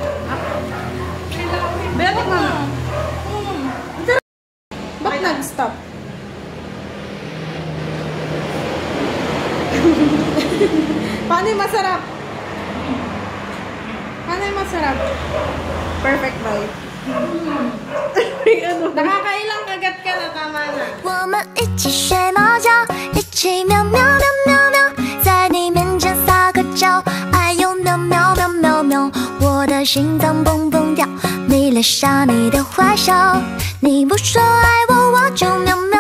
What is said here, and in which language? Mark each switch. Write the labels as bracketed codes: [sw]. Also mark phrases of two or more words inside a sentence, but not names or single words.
[tl] Beto ka na. Ba't nag-stop? Paano yung masarap? [en] Perfect bite. [tl] Nakakailang kagat ka na, tama na. [zh] 我们一起学猫叫，一起喵喵喵喵喵，在你面前撒个娇，哎呦喵喵喵喵喵，我的心脏蹦蹦跳，你留下你的坏笑，你不说爱我，我就喵。